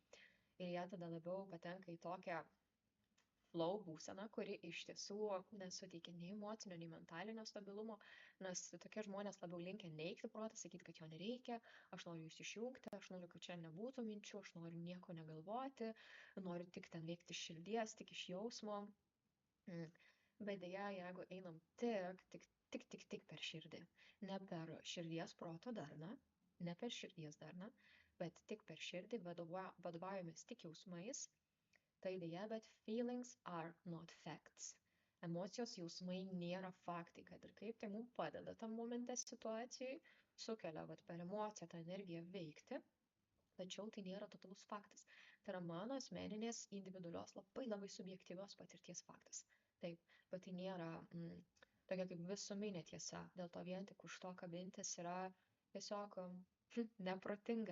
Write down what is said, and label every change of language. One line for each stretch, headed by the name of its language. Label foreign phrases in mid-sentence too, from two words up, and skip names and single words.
Lithuanian: Ir jie tada labiau patenka į tokią
English: flow
Lithuanian: būseną, kuri iš tiesų nesuteikia nei emocinio, nei mentalinio stabilumo, nes tokie žmonės labiau linkę neigti protą, sakyti, kad jo nereikia, aš noriu jūs išjungti, aš noriu, kad čia nebūtų minčių, aš noriu nieko negalvoti, noriu tik ten veikti iš širdies, tik iš jausmo. Bet dėja, jeigu einam tik per širdį, ne per širdies proto darną, ne per širdies darną, bet tik per širdį vadovaujamės tik jausmais, tai dėja, bet
English: feelings are not facts.
Lithuanian: Emocijos jausmai nėra faktai, kad ir kaip tai mums padeda tam momente situacijai, sukelia per emociją tą energiją veikti, tačiau tai nėra totalus faktas. Tai yra mano asmeninės, individualios, labai subjektyvios patirties faktas. Taip, bet tai nėra tokia kaip visuminė tiesa, dėl to vien tik už to kabintis yra tiesiog neprotinga.